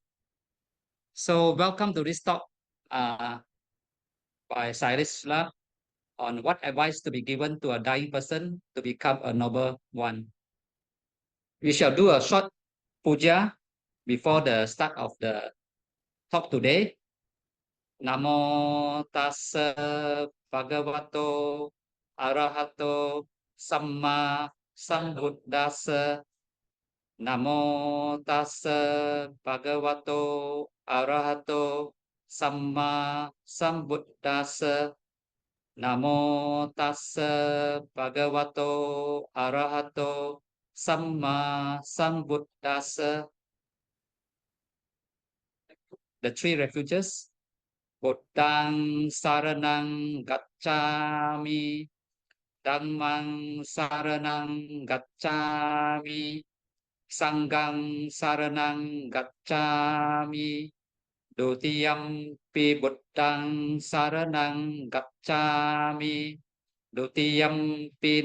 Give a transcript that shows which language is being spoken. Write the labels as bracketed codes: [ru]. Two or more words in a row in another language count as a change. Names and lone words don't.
[en] So, welcome to this talk by Sayalay Susila on what advice to be given to a dying person to become a noble one. We shall do a short puja before the start of the talk today. [pi] Namo tassa bhagavato arahato samma sambuddhassa. Namo tassa bhagavato arahato samma sambuddhassa. Namo tassa bhagavato arahato samma sambuddhassa. [en] The three refuges. [pi] Buddhang saranang gacchami, Dhammang saranang gacchami, Sanghang saranang gacchami, Dutiyam pi Buddhang saranang gacchami, Dutiyam pi